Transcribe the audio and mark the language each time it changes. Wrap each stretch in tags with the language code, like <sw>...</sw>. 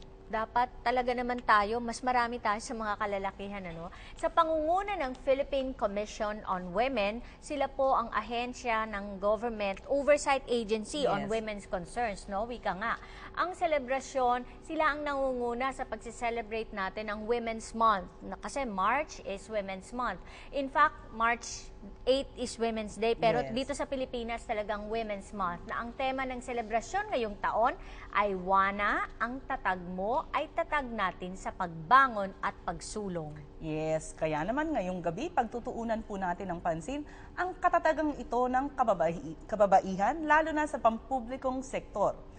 <tl>Dapat talaga naman tayo, mas marami tayo sa mga kalalakihan. Ano? Sa pangunguna ng Philippine Commission on Women, sila po ang ahensya ng Government Oversight Agency on Women's Concerns. No? Wika nga. Ang selebrasyon, sila ang nangunguna sa pagsi-celebrate natin ng Women's Month.</tl> <en>Kasi March is Women's Month. In fact, March 8 is Women's Day,</en> <tl>pero dito sa Pilipinas talagang Women's Month, na ang tema ng selebrasyon ngayong taon ay Wana, ang tatag mo ay tatag natin sa pagbangon at pagsulong. Yes, kaya naman ngayong gabi pagtutuunan po natin ng pansin ang katatagang ito ng kababaihan, lalo na sa pampublikong sektor.</tl>